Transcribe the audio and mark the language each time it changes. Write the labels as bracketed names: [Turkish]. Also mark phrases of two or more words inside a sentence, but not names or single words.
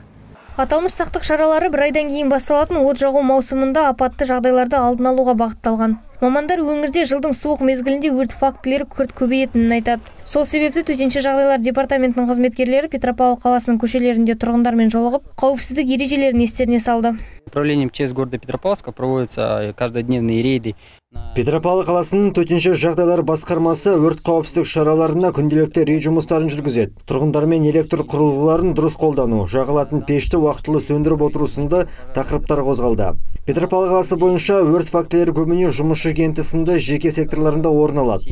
[Kazakh] Аталмыш сақтық шаралары бір айдан кейін басталатын от жағу маусымында апатты жағдайларды алдын алуға бағытталған. Мамандар өңірде жылдың суық мезгілінде өрт фактілері күрт көбейетінін айтады. Сол себепті төтенше жағдайлар департаментінің қызметкерлері Петропавл қаласының көшелерінде тұрғындармен жолығып, қауіпсіздік ережелерін естеріне салды. [Russian] Управлением ЧС города Петропавловска проводятся каждодневные рейды. [Kazakh] Петропавл қаласының төтенше жағдайлар басқармасы өрт қауіпсіздік шараларына күнделікті рейд жұмыстарын жүргізеді. Тұрғындармен электр құрылғыларын дұрыс қолдану, жағылатын пешті уақытылы сөндіріп отыру сынды тақырыптар қозғалды. Петропавл қаласы бойынша өрт фактілері көбіне жұмысшы кенті сынды жеке секторларында орын алады.